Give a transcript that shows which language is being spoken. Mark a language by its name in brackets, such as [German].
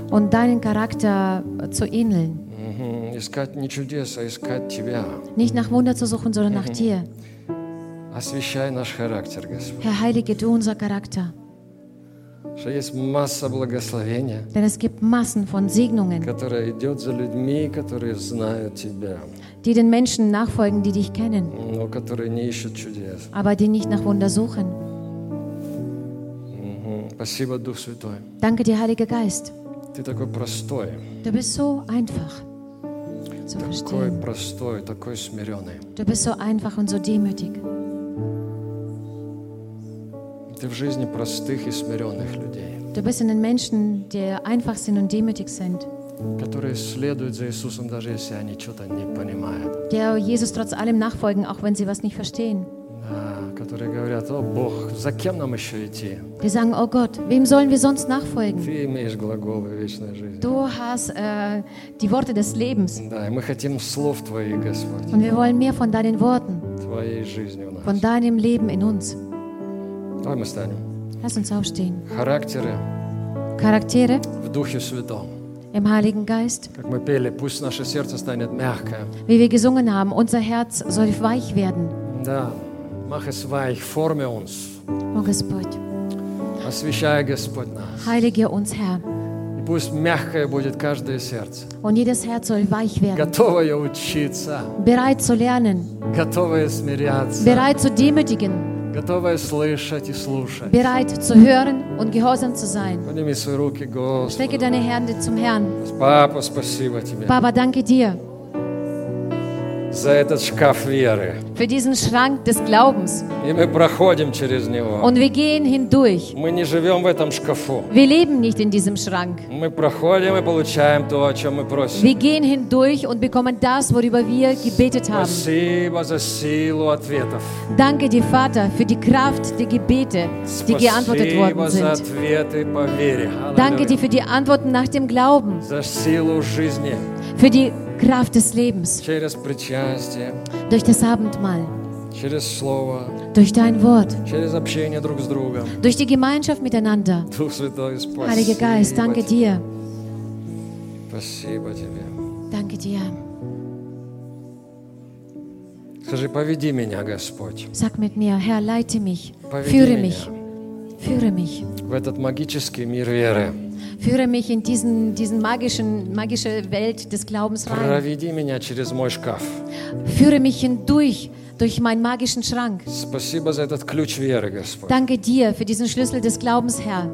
[German] Und deinen Charakter zu ähneln. [Russian] Искать не чудес, а искать тебя. [German] Nicht nach Wunder zu suchen, sondern nach dir. [Russian] Освящай наш характер, Господь. [German] Herr, heilige du unser Charakter. [Russian] Что есть масса благословения. [German] Denn es gibt Massen von Segnungen. [Russian] Которые идут за людьми, которые знают тебя. [German] Die den Menschen nachfolgen, die dich kennen. [Russian] Но которые не ищут чудес. [German] Aber die nicht nach Wunder suchen. [Russian] Спасибо, Дух Святой. [German] Danke dir, Heiliger Geist. [Russian] Ты такой простой. [German] Du bist so einfach. [Russian] Такой простой, такой смиренный. [German] Du bist so einfach und so demütig. [Russian] Ты в жизни простых и смиренных людей. [German] Du bist in den Menschen, die einfach sind und demütig sind. [Russian] Которые следуют за Иисусом, даже если они что-то не понимают. [German] Die Jesus trotz allem nachfolgen, auch wenn sie was nicht verstehen. [Russian] Да, которые говорят: «О, Бог, за кем нам еще идти?» [German] Die sagen: «О, Gott, wem sollen wir sonst nachfolgen?» [Russian] Ты имеешь глаголы вечной жизни. [German] Du hast die Worte des Lebens. [Russian] Да, и мы хотим слов Твоих, Господь. [German] Und wir wollen mehr von deinen Worten. [Russian] Твоей жизни у нас. [German] Von deinem Leben in uns. [Russian] Давай мы встанем. [German] Lass uns aufstehen. [Russian] Характеры. [German] Charaktere. [Russian] В Духе Святом. [German] Im Heiligen Geist. [Russian] Как мы пели, пусть наше сердце станет мягкое. [German] Wie wir gesungen haben, unser Herz soll weich werden. Да, mach es weich, forme uns. [Russian] О, Господь. Освящай, Господь, нас. [German] Heilige uns, Herr. [Russian] И пусть мягкое будет каждое сердце. [German] Und jedes Herz soll weich werden. [Russian] Готовое учиться. [German] Bereit zu lernen. [Russian] Готовое смиряться. [German] Bereit zu demütigen. [Russian] Готовое слышать и слушать. [German] Bereit zu hören und gehorsam zu sein. [Russian] Подними свои руки, Господи. [German] Strecke deine Hände zum Herrn. [Russian] Папа, спасибо тебе. [German] Papa, danke dir. [Russian] За этот шкаф веры. [German] Für diesen Schrank des Glaubens. [Russian] И мы проходим через него. [German] Und wir gehen hindurch. [Russian] Мы не живем в этом шкафу. [German] Wir leben nicht in diesem Schrank. [Russian] Мы проходим и получаем то, о чем мы просим. [German] Wir gehen hindurch und bekommen das, worüber wir gebetet haben. [Russian] Спасибо за силу ответов. [German] Danke dir, Vater, für die Kraft der Gebete, die geantwortet worden sind. [Russian] Спасибо за ответы по вере. [German] Danke dir für die Antworten nach dem Glauben. [Russian] За силу жизни. [German] Für die Kraft des Lebens. [Russian] Через причастие. [German] Durch das Abendmahl. [Russian] Через слово. [German] Durch dein Wort. [Russian] Через общение друг с другом. [German] Durch die Gemeinschaft miteinander. [Russian] Дух Святой, спасибо. [German] Heiliger Geist, danke dir. [Russian] Спасибо тебе. [German] Danke dir. [Russian] Скажи, поведи меня, Господь. [German] Sag mit mir, Herr, leite mich. [Russian] Поведи [German] Führe [Russian] меня. [German] Mich. Führe mich. [Russian] В этот магический мир веры. [German] Führe mich in diesen magische Welt des Glaubens rein. [Russian] Проведи меня через мой шкаф. [German] Führe mich hindurch durch meinen magischen Schrank. [Russian] Спасибо за этот ключ веры, Господь. [German] Danke dir für diesen Schlüssel des Glaubens, Herr.